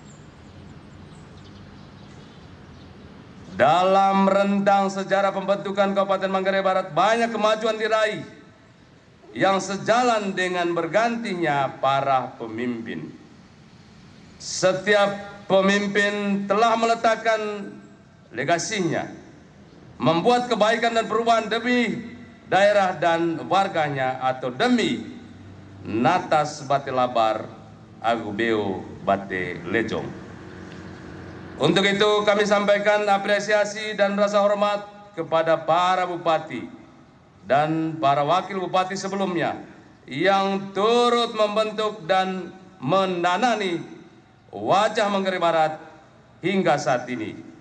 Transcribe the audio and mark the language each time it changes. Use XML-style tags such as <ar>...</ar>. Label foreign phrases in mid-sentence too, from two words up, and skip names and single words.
<id>Dalam rentang sejarah pembentukan Kabupaten Manggarai Barat, banyak kemajuan diraih yang sejalan dengan bergantinya para pemimpin. Setiap pemimpin telah meletakkan legasinya, membuat kebaikan dan perubahan demi daerah dan warganya, atau demi</id> <mqy>natas bate labar agubeo bate lejong.</mqy> <id>Untuk itu kami sampaikan apresiasi dan rasa hormat kepada para bupati dan para wakil bupati sebelumnya yang turut membentuk dan mendanani wajah Manggarai Barat hingga saat ini.</id>